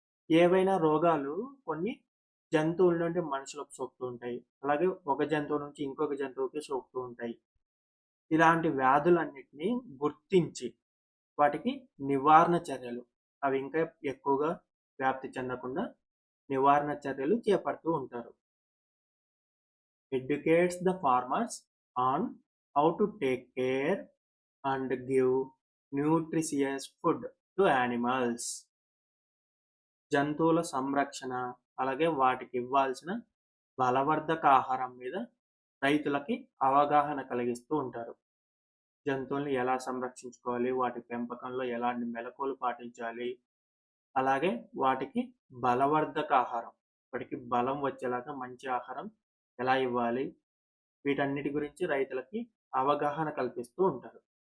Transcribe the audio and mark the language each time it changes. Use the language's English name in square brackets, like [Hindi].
[Telugu] ఏవైనా రోగాలు కొన్ని జంతువుల నుండి మనుషులకు సోకుతూ ఉంటాయి, అలాగే ఒక జంతువు నుంచి ఇంకొక జంతువుకి సోకుతూ ఉంటాయి. ఇలాంటి వ్యాధులన్నిటినీ గుర్తించి వాటికి నివారణ చర్యలు, అవి ఇంకా ఎక్కువగా వ్యాప్తి చెందకుండా నివారణ చర్యలు చేపడుతూ ఉంటారు. [English] educates the farmers on how to take care and give nutritious food to animals. [Telugu] జంతువుల సంరక్షణ అలాగే వాటికి ఇవ్వాల్సిన బలవర్ధక ఆహారం మీద రైతులకి అవగాహన కలిగిస్తూ ఉంటారు. జంతువుల్ని ఎలా సంరక్షించుకోవాలి, వాటి పెంపకంలో ఎలాంటి మెలకువలు పాటించాలి, అలాగే వాటికి బలవర్ధక ఆహారం, వాటికి బలం వచ్చేలాగా మంచి ఆహారం ఎలా ఇవ్వాలి, వీటన్నిటి గురించి రైతులకి అవగాహన కల్పిస్తూ ఉంటారు.